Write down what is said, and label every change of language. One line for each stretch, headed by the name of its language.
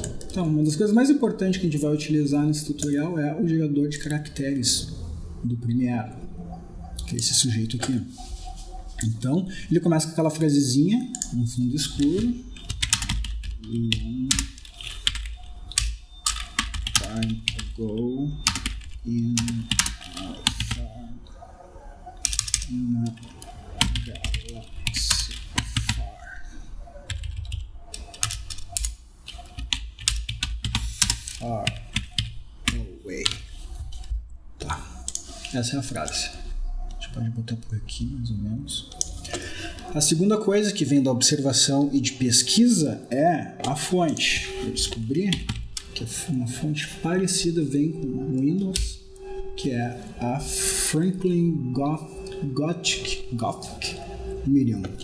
Portuguese: Então, uma das coisas mais importantes que a gente vai utilizar nesse tutorial é o gerador de caracteres do Premiere, que é esse sujeito aqui. Então, ele começa com aquela frasezinha, um fundo escuro.
English: Long time ago in a galaxy far away.
Portuguese: Tá. Essa é a frase. A gente pode botar por aqui, mais ou menos. A segunda coisa que vem da observação e de pesquisa é a fonte. Eu descobri que uma fonte parecida vem com o Windows, que é a Franklin Gothic Medium.